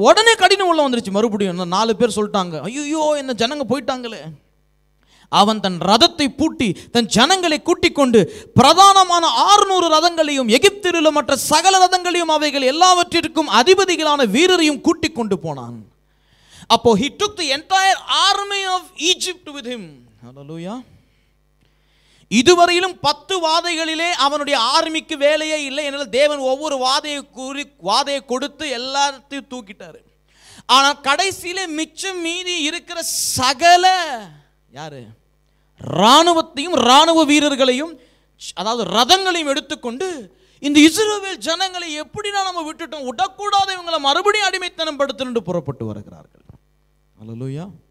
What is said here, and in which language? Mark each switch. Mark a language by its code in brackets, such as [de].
[ta] உடனே கடின உள்ளம் வந்துடுச்சு மறுபடியும். 4 பேர் சொல்லிட்டாங்க, ஐயோ என்ன ஜனங்க போயிட்டாங்களே. அவன் தன் ரதத்தை பூட்டி தன் ஜனங்களை கூட்டிக் கொண்டு பிரதானமான 600 ரதங்களையும் எகிப்தில் உள்ள மற்ற சகல ரதங்களையும் அவைகள் எல்லாவற்றிற்கும் அதிபதிகளான வீரரையும் கூட்டிக் கொண்டு போனான். [en] அப்போ he took the entire army of Egypt with him. [ta] ஹல்லேலூயா. இதுவரையிலும் 10 வாதைகளிலே அவனுடைய ஆர்மிக்கு வேலையே இல்லை. என்னால் தேவன் ஒவ்வொரு வாதையை கொடுத்து எல்லாத்தையும் தூக்கிட்டாரு. ஆனால் கடைசியிலே மிச்சம் மீதி இருக்கிற சகல யாரு இராணுவத்தையும் இராணுவ வீரர்களையும் அதாவது ரதங்களையும் எடுத்துக்கொண்டு இந்த இஸ்ரவேல் ஜனங்களை எப்படினா நம்ம விட்டுட்டோம், விடக்கூடாது, இவங்களை மறுபடியும் அடிமைத்தனம் படுத்தணும்னு புறப்பட்டு வருகிறார்கள். அல்லேலூயா.